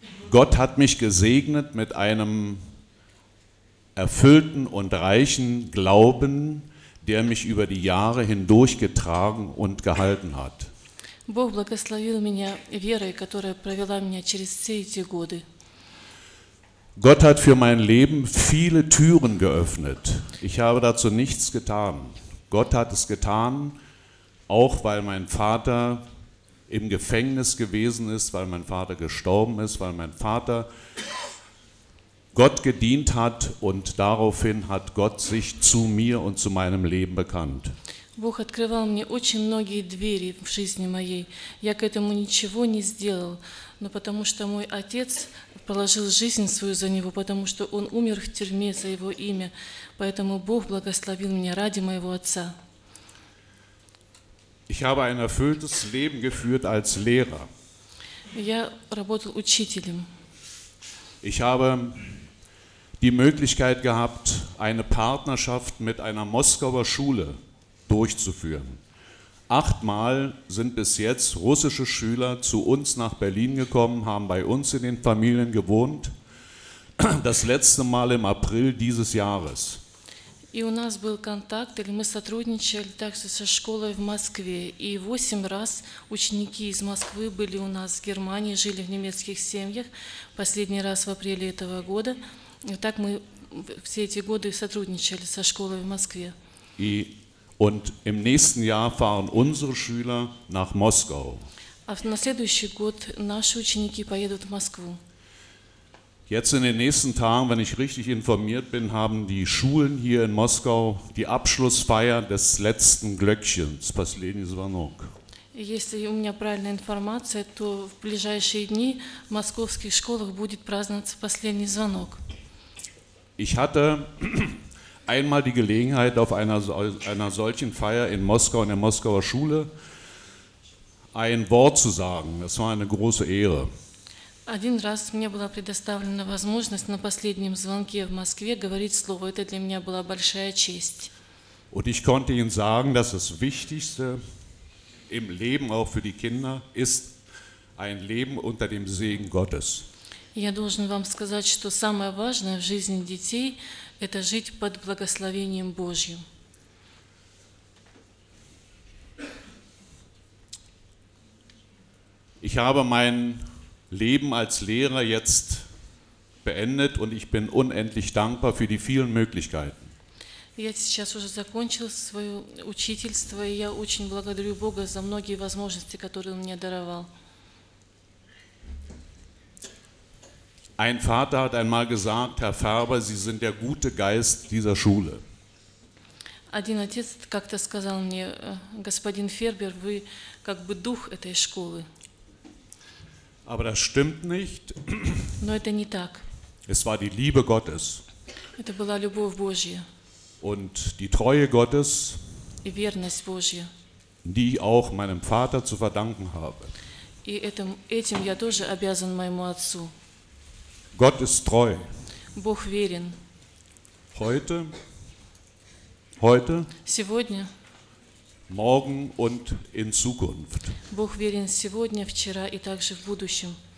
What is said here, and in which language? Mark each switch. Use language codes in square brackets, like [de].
[de] Gott hat mich gesegnet mit einem erfüllten und reichen Glauben, der mich über die Jahre hindurch getragen und gehalten hat. [ru] Бог благословил меня верой, которая провела меня через все эти годы. [de] Gott hat für mein Leben viele Türen geöffnet. Ich habe dazu nichts getan. Gott hat es getan, auch weil mein Vater im Gefängnis gewesen ist, weil mein Vater gestorben ist, weil mein Vater Gott gedient hat und daraufhin hat Gott sich zu mir und zu meinem Leben bekannt. [ru] Бог открывал мне очень многие двери в жизни моей. Я к этому ничего не сделал, но потому что мой отец положил жизнь свою за него, потому что он умер в тюрьме за его имя, поэтому Бог благословил меня ради моего отца. [de] Ich habe ein erfülltes Leben geführt als Lehrer. [ru] Я работал учителем. [de] Ich habe die Möglichkeit gehabt, eine Partnerschaft mit einer Moskauer Schule durchzuführen. 8-mal sind bis jetzt russische Schüler zu uns nach Berlin gekommen, haben bei uns in den Familien gewohnt. Das letzte Mal im April dieses Jahres. [ru] И у нас был контакт, или мы сотрудничали также со школой в Москве. И 8 раз ученики из Москвы были у нас в Германии, жили в немецких семьях. Последний раз в апреле этого года. И так мы все эти годы сотрудничали со школой в Москве. [de] И im nächsten Jahr fahren unsere Schüler nach Moskau. [ru] А на следующий год наши ученики поедут в Москву. [de] Jetzt in den nächsten Tagen, wenn ich richtig informiert bin, haben die Schulen hier in Moskau die Abschlussfeier des letzten Glöckchens, [ru] последний звонок. Если у меня правильная информация, то в ближайшие дни в московских школах будет праздноваться последний звонок. [de] Ich hatte einmal die Gelegenheit auf einer solchen Feier in Moskau, in der Moskauer Schule, ein Wort zu sagen. Das war eine große Ehre. [ru] Один раз мне была предоставлена возможность на последнем звонке в Москве говорить слово. Это для меня была большая честь. [de] Und ich konnte Ihnen sagen, dass das Wichtigste im Leben auch für die Kinder ist ein Leben unter dem Segen Gottes. [ru] Я должен вам сказать, что самое важное в жизни детей – это жить под благословением Божьим. [de] Ich habe mein Leben als Lehrer jetzt beendet und ich bin unendlich dankbar für die vielen Möglichkeiten. [ru] Я сейчас уже закончил свое учительство, и я очень благодарю Бога за многие возможности, которые Он мне даровал. [de] Ein Vater hat einmal gesagt, Herr Färber, Sie sind der gute Geist dieser Schule. [ru] Один отец как-то сказал мне, господин Фербер, вы как бы дух этой школы. [de] Aber das stimmt nicht. [ru] Но это не так. [de] Es war die Liebe Gottes. [ru] Это была любовь Божья. [de] Und die Treue Gottes. [ru] И верность Божья. [de] Die ich auch meinem Vater zu verdanken habe. [ru] И этим я тоже обязан моему отцу. [de] Gott ist treu. [ru] Бог верен. [de] Heute. [ru] Сегодня. [de] Morgen und in Zukunft. [ru] Бог верен сегодня, вчера и также в будущем.